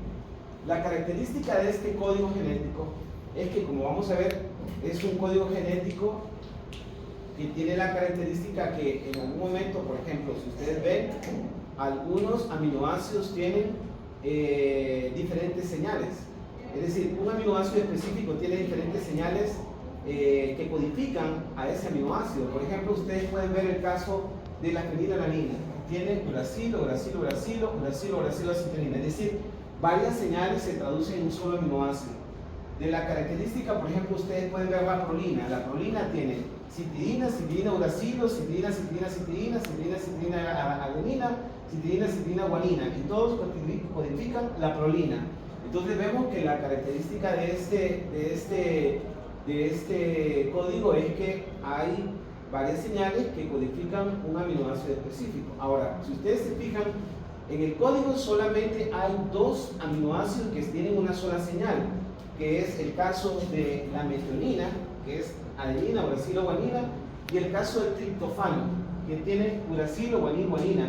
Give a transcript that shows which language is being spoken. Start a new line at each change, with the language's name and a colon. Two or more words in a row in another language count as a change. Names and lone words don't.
Spanish: La característica de este código genético es que, como vamos a ver, es un código genético que tiene la característica que en algún momento, por ejemplo, si ustedes ven, algunos aminoácidos tienen diferentes señales. Es decir, un aminoácido específico tiene diferentes señales que codifican a ese aminoácido. Por ejemplo, ustedes pueden ver el caso de la fenilalanina. Tiene uracilo, uracilo, uracilo, uracilo, uracilo, acetilina. Es decir, varias señales se traducen en un solo aminoácido. De la característica, por ejemplo, ustedes pueden ver la prolina. La prolina tiene citidina, citidina, uracilo, citidina, citidina, citidina, citidina, citidina, adenina, citidina, citidina, guanina. Y todos codifican la prolina. Entonces vemos que la característica de este código es que hay varias señales que codifican un aminoácido específico. Ahora, si ustedes se fijan, en el código solamente hay 2 aminoácidos que tienen una sola señal, que es el caso de la metionina, que es adenina, uracilo, guanina, y el caso del triptofano, que tiene uracilo, guanina, guanina.